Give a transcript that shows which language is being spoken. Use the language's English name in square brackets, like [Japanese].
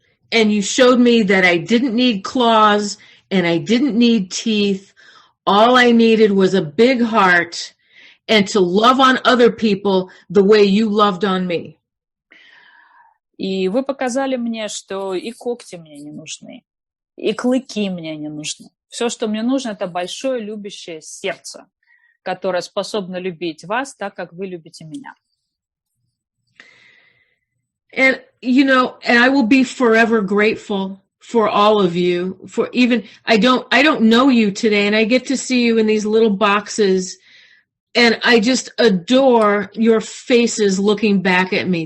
[English] And you showed me that I didn't need claws and I didn't need teeth. All I needed was a big heart and to love on other people the way you loved on me. [Russian] И вы показали мне, что и когти мне не нужны, и клыки мне не нужны. Все, что мне нужно, это большое любящее сердце, которое способно любить вас так, как вы любите меня. [English] And, you know, and I will be forever grateful for all of you, for even, I don't know you today, and I get to see you in these little boxes, and I just adore your faces looking back at me.